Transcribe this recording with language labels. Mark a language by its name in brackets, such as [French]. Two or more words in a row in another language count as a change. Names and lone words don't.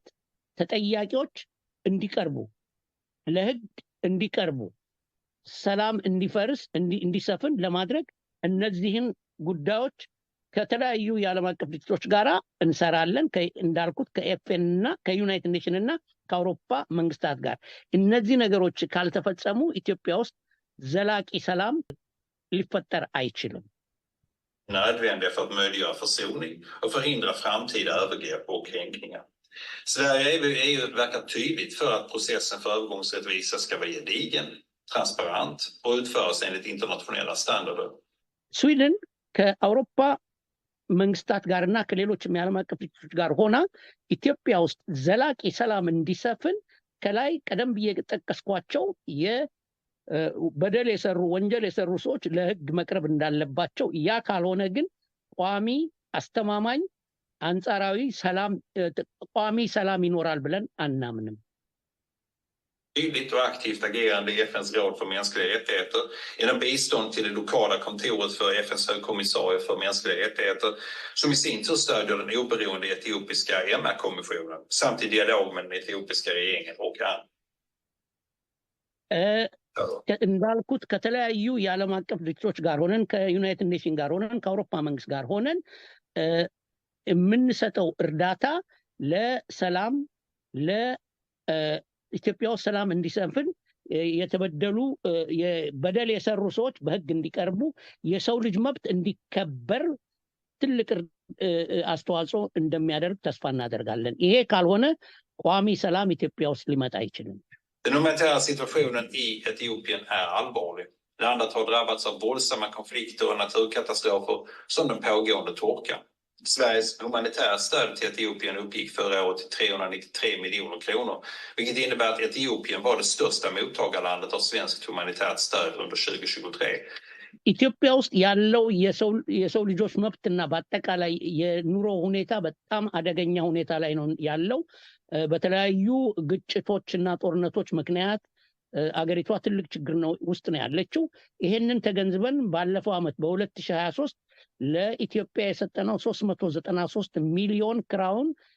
[Amharic] ተጠያቂዎች እንዲቀርቡ ለህግ እንዲቀርቡ ሰላም እንዲፈርስ እንዲሰፍን ለማድረግ እነዚህን ጉዳዮች ከተለያዩ የዓለም አቀፍ ድርጅቶች ጋር እንሰራለን። እንዳልኩት ከኤፍኤን እና ከዩናይትድ ኔሽን እና ከአውሮፓ መንግስታት ጋር እነዚህ ነገሮች ካልተፈጸሙ ኢትዮጵያ ውስጥ ዘላቂ ሰላም ሊፈጠር አይችልም። [Swedish] nödvändiga för att möjliggöra försoning och förhindra framtida övergrepp och kränkningar. Sverige och EU verkar tydligt för att processen för övergångsrättvisa ska vara gedigen, transparent och utföras enligt internationella standarder. [Amharic] ስዊድን ከአውሮፓ መንግስታት ጋርና ከሌሎችም የዓለም አቀፍ ድርጅቶች ጋር ሆና ኢትዮጵያ ውስጥ ዘላቂ ሰላም እንዲሰፍን ከላይ ቀደም ብዬ ጠቀስኳቸው በደል የሰሩ ወንጀል የሰሩ ሰዎች ለህግ መቅረብ እንዳለባቸው ያ ካልሆነ ግን ቋሚ አስተማማኝ አንጻራዊ ሰላም ቋሚ ሰላም ይኖራል ብለን አናምንም። [Swedish] Tydligt och aktivt agerande i FNs råd för mänskliga rättigheter genom bistånd till det lokala kontoret för FNs högkommissarie för mänskliga rättigheter som i sin tur stödjer den oberoende etiopiska MR-kommissionen samt i dialog med den etiopiska regeringen och andra. [Amharic] እንዳልኩት ከተለያዩ የዓለም አቀፍ ድርጅቶች ጋር ሆነን ከዩናይትድ ኔሽን ጋር ሆነን ከአውሮፓ መንግስት ጋር ሆነን የምንሰጠው እርዳታ ለሰላም ለኢትዮጵያ ውስጥ ሰላም እንዲሰፍን የተበደሉ በደል የሰሩ ሰዎች በህግ እንዲቀርቡ የሰው ልጅ መብት እንዲከበር ትልቅ አስተዋጽኦ እንደሚያደርግ ተስፋ እናደርጋለን። ይሄ ካልሆነ ቋሚ ሰላም ኢትዮጵያ ውስጥ ሊመጣ አይችልም። [Swedish] Den humanitära situationen i Etiopien är allvarlig. Landet har drabbats av våldsamma konflikter och naturkatastrofer som den pågående torkan. Sveriges humanitära stöd till Etiopien uppgick förra året till 393 miljoner kronor, vilket innebär att Etiopien var det största mottagarlandet av svenskt humanitärt stöd under 2023. [Amharic] ኢትዮጵያ ውስጥ ያለው የሰው ልጆች መብትና በአጠቃላይ የኑሮ ሁኔታ በጣም አደገኛ ሁኔታ ላይ ነው ያለው። በተለያዩ ግጭቶችና ጦርነቶች ምክንያት አገሪቷ ትልቅ ችግር ነው ውስጥ ነው ያለችው። ይሄንን ተገንዝበን ባለፈው አመት በ2023 ለኢትዮጵያ የሰጠነው 393 ሚሊዮን ክራውን